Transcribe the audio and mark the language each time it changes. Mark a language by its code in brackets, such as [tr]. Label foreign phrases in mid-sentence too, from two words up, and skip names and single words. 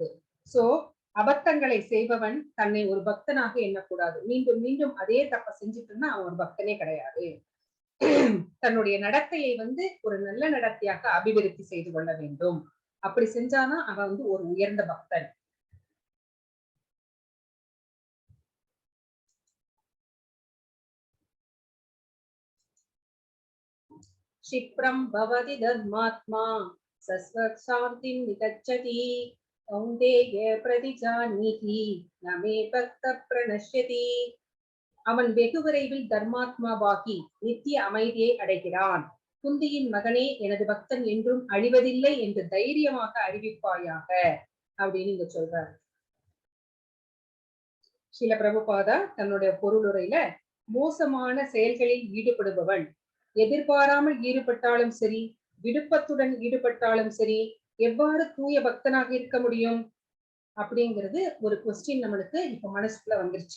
[ta] சோ அபத்தங்களை செய்பவன் தன்னை ஒரு பக்தனாக எண்ணக்கூடாது. மீண்டும் மீண்டும் அதே தப்ப செஞ்சுட்டு இருந்தா அவன் ஒரு பக்தனே கிடையாது. தன்னுடைய நடத்தையை வந்து ஒரு நல்ல நடத்தையாக அபிவிருத்தி செய்து கொள்ள வேண்டும். அப்படி செஞ்சாதான் அவன் வந்து ஒரு உயர்ந்த பக்தன். [sa] क्षिप्रं भवति धर्मात्मा सस्वशान्तिं निगच्छति कौन्तेय प्रतिजानीहि न मे भक्तः प्रणश्यति. [ta] அவன் வெகு விரைவில் தர்மாத்மாவாகி நித்திய அமைதியை அடைகிறான். குந்தியின் மகனே, எனது பக்தன் என்றும் அழிவதில்லை என்று தைரியமாக அறிவிப்பாயாக அப்படின்னு இங்க சொல்றார். ஸ்ரீல பிரபுபாதா தன்னுடைய பொருளுரையில மோசமான செயல்களில் ஈடுபடுபவன் எதிர்பாராமல் ஈடுபட்டாலும் சரி, விடுப்பத்துடன் ஈடுபட்டாலும் சரி, எவ்வாறு தூய பக்தனாக இருக்க முடியும் அப்படிங்கிறது ஒரு கொஸ்டின் நம்மளுக்கு இப்ப மனசுக்குள்ள வந்துருச்சு.